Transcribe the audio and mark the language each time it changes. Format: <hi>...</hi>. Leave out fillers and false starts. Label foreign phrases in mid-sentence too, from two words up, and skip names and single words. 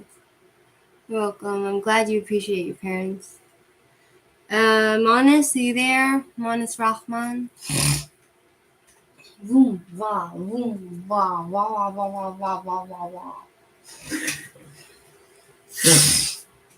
<en>You're welcome. I'm glad you appreciate your parents. Monis, are you there? Monis Rahman. Vroom, wah, vroom, wah, wah, wah, wah, wah, wah, wah, wah.</en>